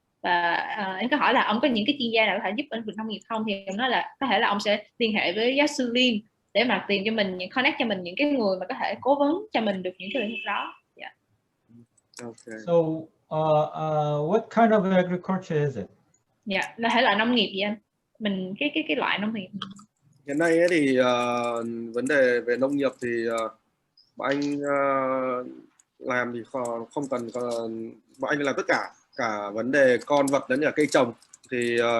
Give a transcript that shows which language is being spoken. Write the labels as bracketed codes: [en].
[vi] Và em có hỏi là ông có những cái chuyên gia nào có thể giúp lĩnh vực nông nghiệp không, thì ông nói là có thể là ông sẽ liên hệ với giáo sư Lim để mà tìm cho mình, connect cho mình những cái người mà có thể cố vấn cho mình được những cái lĩnh vực đó. [en] Yeah. Okay. So what kind of agriculture is it? [vi] Dạ, là thể loại nông nghiệp gì anh? Mình cái loại nông nghiệp. Hiện nay ấy thì vấn đề về nông nghiệp thì bọn anh làm thì không cần bọn anh làm tất cả vấn đề con vật đến cả cây trồng thì